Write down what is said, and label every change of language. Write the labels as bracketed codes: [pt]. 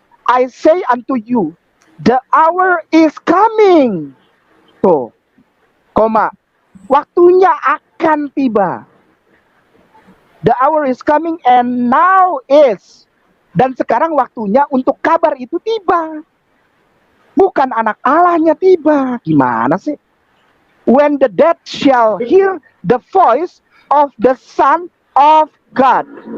[en] I say unto you, the hour is coming. [id] Tuh, waktunya akan tiba. [en] The hour is coming and now is. [id] Dan sekarang waktunya untuk kabar itu tiba. Bukan anak Allahnya tiba. Gimana sih? [en] When the dead shall hear the voice of the Son of God.